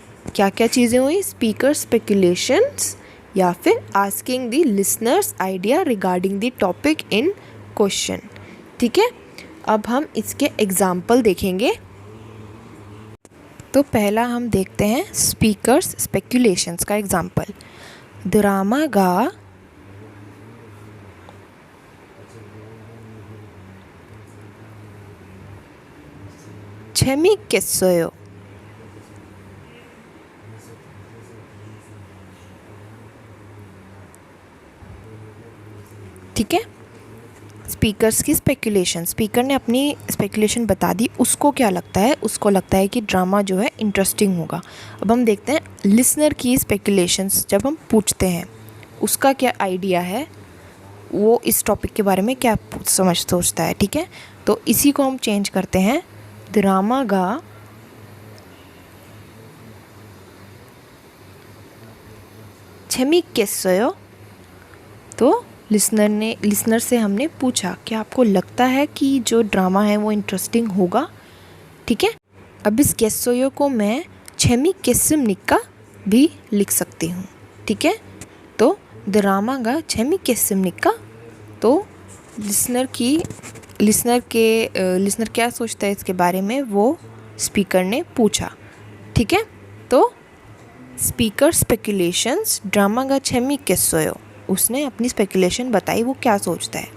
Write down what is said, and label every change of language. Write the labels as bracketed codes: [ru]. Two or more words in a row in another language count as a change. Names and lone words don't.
[hi] क्या क्या चीज़ें हुई, [en] speaker speculations [hi] या फिर [en] asking the listeners idea regarding the topic in question. [hi] ठीक है, अब हम इसके एग्जाम्पल देखेंगे। तो पहला हम देखते हैं [en] speakers speculations [hi] का एग्जाम्पल। [ko] 드라마가 재밌겠어요. [hi] ठीक है, स्पीकर्स की स्पेकुलेशन, स्पीकर ने अपनी स्पेकुलेशन बता दी, उसको क्या लगता है, उसको लगता है कि ड्रामा जो है इंटरेस्टिंग होगा। अब हम देखते हैं लिसनर की स्पेकुलेशंस, जब हम पूछते हैं उसका क्या आइडिया है, वो इस टॉपिक के बारे में क्या सोचता है। ठीक है, तो इसी को हम चेंज करते हैं, [ko] 드라마가 재밌겠어요। [hi] तो लिसनर से हमने पूछा कि आपको लगता है कि जो ड्रामा है वो इंटरेस्टिंग होगा। ठीक है, अब इस गेसोयो को मैं 재밌겠습니까 भी लिख सकती हूँ। ठीक है, तो [ko] 드라마가 재밌겠습니까, [hi] तो लिसनर क्या सोचता है इसके बारे में, वो स्पीकर ने पूछा। ठीक है, तो [en] speaker speculations [ko] 드라마가 재밌겠어요, [hi] उसने अपनी स्पेकुलेशन बताई, वो क्या सोचता है।